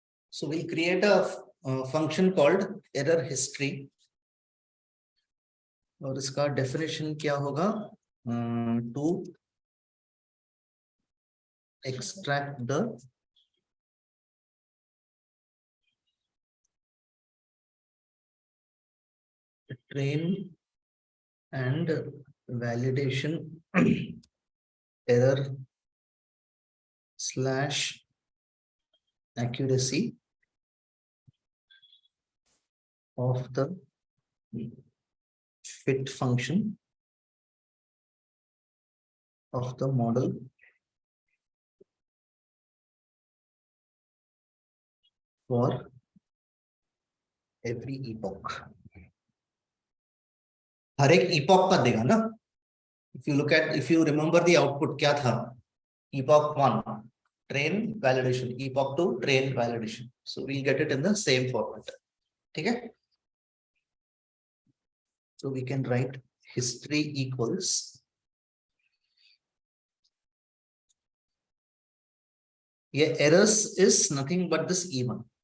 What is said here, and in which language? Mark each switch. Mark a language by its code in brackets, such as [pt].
[en] So we'll create a function called error history. [hi] और इसका definition क्या होगा? [en] To extract the train and validation error slash accuracy of the fit function of the model for every epoch. [hi] हर एक epoch का देगा ना? [en] If you remember the output [hi] क्या था? [en] Epoch 1, train validation. Epoch 2, train validation. So we'll get it in the same format. [hi] ठीक है? [en] So we can write history equals errors is nothing but this E1.